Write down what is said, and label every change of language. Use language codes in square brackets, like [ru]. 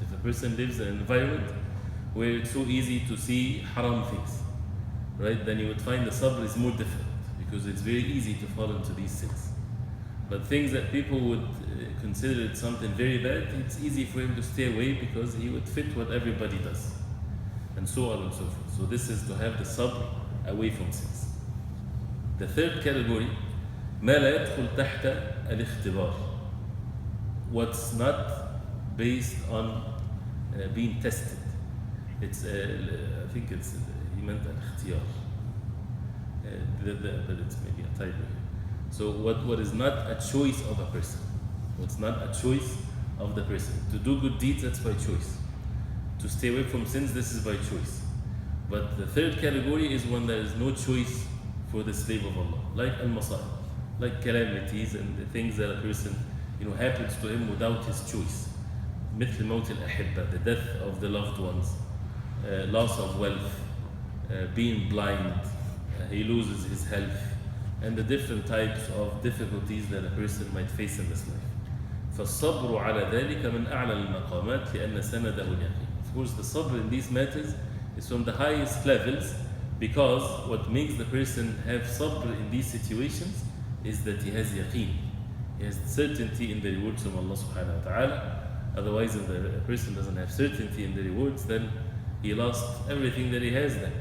[en] If a person lives in an environment where it's so easy to see haram things, right, then you would find the sabr is more difficult because it's very easy to fall into these sins. But things that people would consider it something very bad, it's easy for him to stay away because he would fit what everybody does, and so on and so forth. So this is to have the sabr away from sins. The third category, [ar] ما لا يدخل تحت الاختبار. [en] What's not based on being tested. It's I think he meant al-ikhtiyar. But it's maybe a typo. So what is not a choice of a person? What's not a choice of the person? To do good deeds, that's by choice. To stay away from sins, this is by choice. But the third category is when there is no choice for the slave of Allah, like al-masa'ib, like calamities and the things that a person happens to him without his choice. [ar] مثل موت الأحبة, [en] the death of the loved ones, loss of wealth, being blind, he loses his health, and the different types of difficulties that a person might face in this life. [ar] فالصبر على ذلك من أعلى المقامات لأن سنده اليقين. [en] Of course, the sabr in these matters is from the highest levels, because what makes the person have sabr in these situations is that he has yaqeen. He has certainty in the rewards from Allah subhanahu wa ta'ala. Otherwise, if a person doesn't have certainty in the rewards, then he lost everything that he has then.